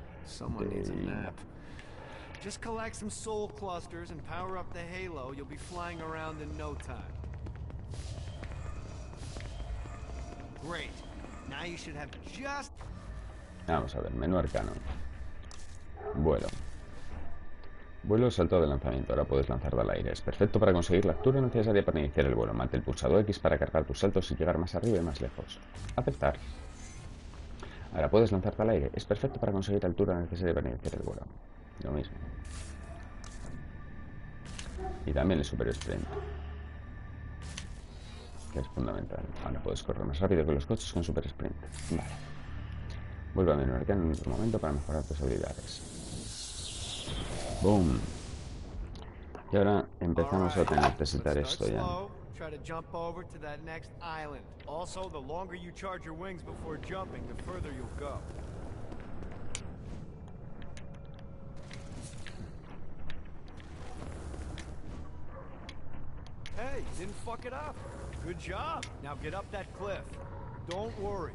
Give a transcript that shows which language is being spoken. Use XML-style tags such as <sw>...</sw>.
<en>Someone needs a Dane. nap. Just collect some soul clusters and power up the halo. You'll be flying around in no time. Great. Now you should have just...</en> <es>Vamos a ver, menú arcano. Vuelo. Vuelo, salto de lanzamiento. Ahora puedes lanzar al aire. Es perfecto para conseguir la altura necesaria para iniciar el vuelo. Mantén el pulsado X para cargar tus saltos y llegar más arriba y más lejos. Aceptar. Ahora puedes lanzarte al aire. Es perfecto para conseguir la altura necesaria para iniciar el vuelo. Lo mismo. Y también el super sprint, que es fundamental. Ahora puedes correr más rápido que los coches con super sprint. Vale. Vuelve a menú arcano en otro momento para mejorar tus habilidades. Boom. Y ahora empezamos a necesitar esto ya.</es> <en>Try to jump over to that next island. Also, the longer you charge your wings before jumping, the further you'll go. Hey, you didn't fuck it up. Good job. Now get up that cliff. Don't worry.</en>